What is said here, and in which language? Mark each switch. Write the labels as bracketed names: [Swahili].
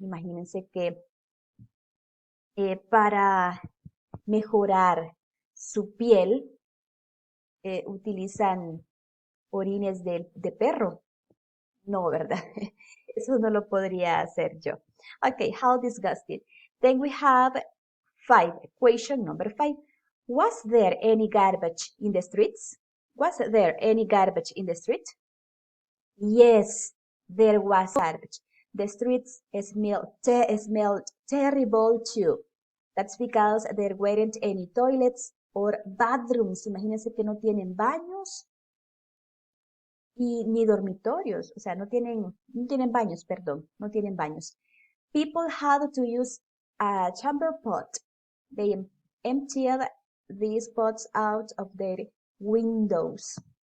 [Spanish] Imagínense que para mejorar su piel utilizan orines de perro. No, ¿verdad? Eso no lo podría hacer yo. [English] Okay, how disgusting. Then we have 5, equation number 5. Was there any garbage in the streets? Was there any garbage in the street? Yes, there was garbage. The streets smelled terrible too. That's because there weren't any toilets or bathrooms. [Spanish] Imagínense que no tienen baños y ni dormitorios. O sea, no tienen baños, perdón, no tienen baños. [English] People had to use a chamber pot. They emptied these pots out of their windows.